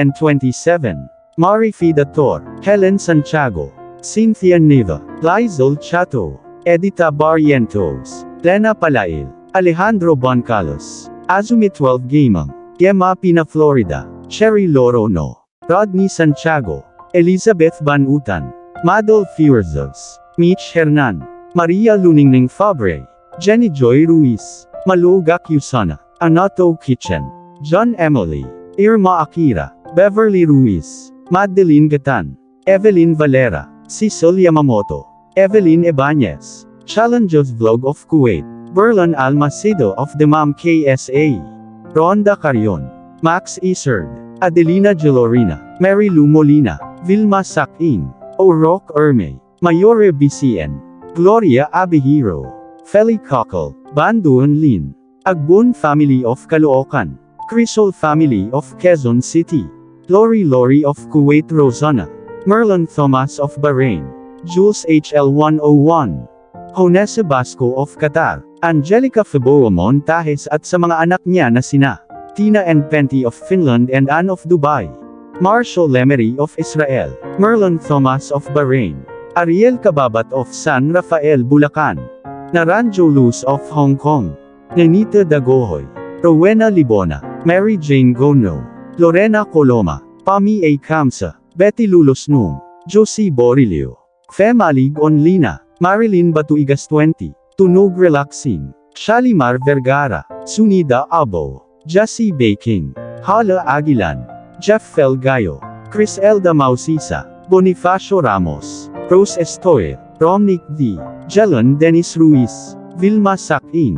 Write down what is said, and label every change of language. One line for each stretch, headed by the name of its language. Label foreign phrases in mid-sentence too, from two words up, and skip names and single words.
English: 1027, Mari Fidator, Helen Santiago, Cynthia Neva, Lizel Chato, Edita Barrientos, Lena Palail, Alejandro Boncalos, Azumi 12 Gamang, Gemma Pina Florida, Cherry Lorono, Rodney Santiago, Elizabeth Banutan, Madol Fierzos, Mitch Hernan, Maria Luningning Fabre, Jenny Joy Ruiz, Maluga Cusana, Anato Kitchen, John Emily, Irma Akira, Beverly Ruiz, Madeline Gatan, Evelyn Valera, Cecil Yamamoto, Evelyn Ibanez, Challenges Vlog of Kuwait, Berlan Almacedo of Demam KSA, Ronda Carion, Max Iserd, Adelina Gelorina, Mary Lou Molina, Vilma Sakin, O'Rourke Erme, Mayore BCN, Gloria Abihiro, Feli Cockle, Banduan Lin, Agbon Family of Caloocan, Crisol Family of Quezon City, Lori of Kuwait, Rosana, Merlin Thomas of Bahrain, Jules HL101, Honesa Basco of Qatar, Angelica Feboa Montajes
Filipino: at sa mga anak niya na sina
English: Tina and Penty of Finland and Anne of Dubai, Marshall Lemery of Israel, Merlin Thomas of Bahrain, Ariel Kababat of San Rafael, Bulacan, Naranjo Luz of Hong Kong, Nenita Dagohoy, Rowena Libona, Mary Jane Gono, Lorena Coloma, Pami A. Kamsa, Betty Lulosnung, Josie Borilio, Femalig Onlina, Marilyn Batuigas 20, Tunog Relaxing, Shalimar Vergara, Sunida Abo, Jassy Baking, Hala Aguilan, Jeff Felgayo, Chris Elda Mausisa, Bonifacio Ramos, Rose Estoy, Romnick D, Jelon Dennis Ruiz, Vilma Sakin.